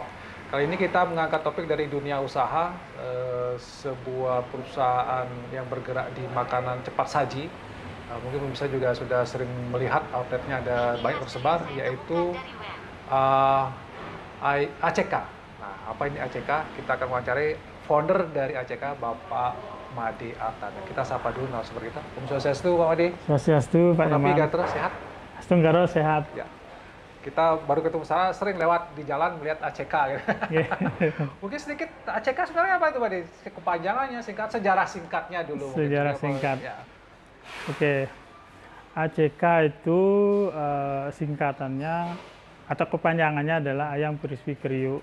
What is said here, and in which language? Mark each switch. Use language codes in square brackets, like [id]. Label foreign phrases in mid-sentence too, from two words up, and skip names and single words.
[id] Kali ini kita mengangkat topik dari dunia usaha, sebuah perusahaan yang bergerak di makanan cepat saji. Mungkin pemirsa juga sudah sering melihat outletnya ada banyak tersebar, yaitu ACK. Nah, apa ini ACK? Kita akan wawancari founder dari ACK, Bapak Made Artana. Kita sapa dulu narasumber kita. [ban] Om Swastiastu, [id] Pak Made. Swastiastu, Pak Nyoman. Gatra sehat? Astunggaro sehat. Ya. Kita baru ketemu sana, sering lewat di jalan melihat ACK. Gitu. Mungkin sedikit ACK sebenarnya apa itu, Pak Made? Kepanjangannya, sejarah singkatnya dulu. Sejarah singkat. Ya. Oke. ACK itu singkatannya atau kepanjangannya adalah ayam crispy kriuk.